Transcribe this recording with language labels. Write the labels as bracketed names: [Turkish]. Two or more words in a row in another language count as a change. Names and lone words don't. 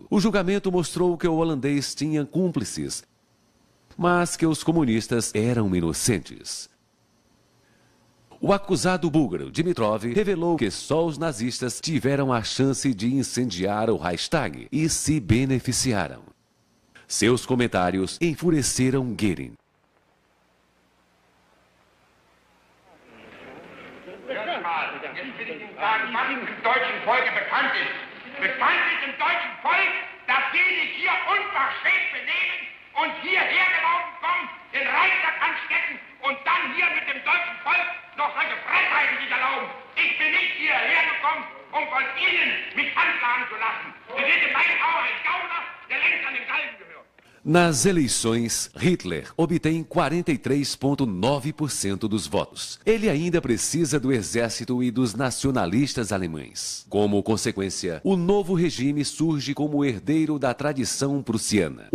[Portuguese] O julgamento mostrou que o holandês tinha cúmplices, mas que os comunistas eram inocentes. O acusado búlgaro Dimitrov revelou que só os nazistas tiveram a chance de incendiar o Reichstag e se beneficiaram. Seus comentários enfureceram Goering. [German] Jetzt will ich Ihnen sagen, was im deutschen Volke bekannt ist. Bekannt ist im deutschen Volk, dass die sich hier unverschämt benehmen und hierher gelaufen kommen, den Reichstag anstecken und dann hier mit dem deutschen Volk noch solche Frechheiten sich erlauben. Ich bin nicht hierher gekommen, um von Ihnen mich anklagen zu lassen. Sie sind in meinen Augen ein Gauner, der längst an den Galgen gehört. [Portuguese] Nas eleições, Hitler obtém 43,9% dos votos. Ele ainda precisa do exército e dos nacionalistas alemães. Como consequência, o novo regime surge como herdeiro da tradição prussiana.